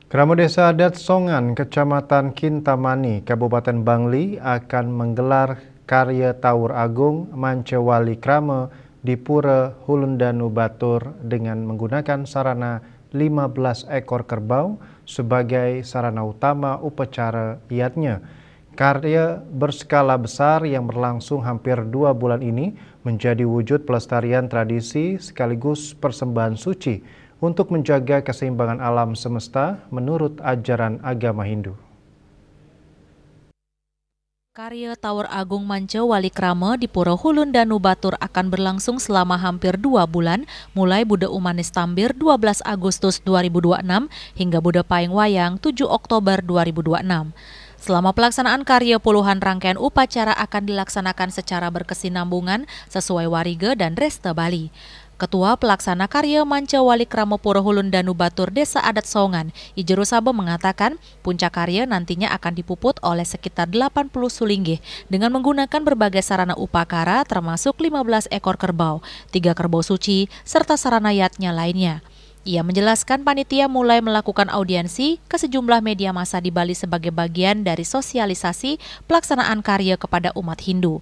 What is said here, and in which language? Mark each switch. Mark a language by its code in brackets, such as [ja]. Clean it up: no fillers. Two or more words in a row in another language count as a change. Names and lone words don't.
[id] Krama Desa Adat Songan, Kecamatan Kintamani, Kabupaten Bangli akan menggelar karya Tawur Agung Mancewali Krama di Pura Hulundanu Batur dengan menggunakan sarana 15 ekor kerbau sebagai sarana utama upacara iatnya. Karya berskala besar yang berlangsung hampir 2 bulan ini menjadi wujud pelestarian tradisi sekaligus persembahan suci untuk menjaga keseimbangan alam semesta menurut ajaran agama Hindu. Karya Tawur Agung Mancewali Krama di Pura Hulundanu Batur akan berlangsung selama hampir 2 bulan, mulai Buda Umanis Tambir 12 Agustus 2026 hingga Buda Paing Wayang 7 Oktober 2026. Selama pelaksanaan karya, puluhan rangkaian upacara akan dilaksanakan secara berkesinambungan sesuai warige dan reste Bali. Ketua Pelaksana Karya Mancewali Krama Pura Hulundanu Batur Desa Adat Songan, Ijeru Sabo mengatakan puncak karya nantinya akan dipuput oleh sekitar 80 sulinggih dengan menggunakan berbagai sarana upakara termasuk 15 ekor kerbau, 3 kerbau suci, serta sarana yatnya lainnya. Ia menjelaskan panitia mulai melakukan audiensi ke sejumlah media massa di Bali sebagai bagian dari sosialisasi pelaksanaan karya kepada umat Hindu.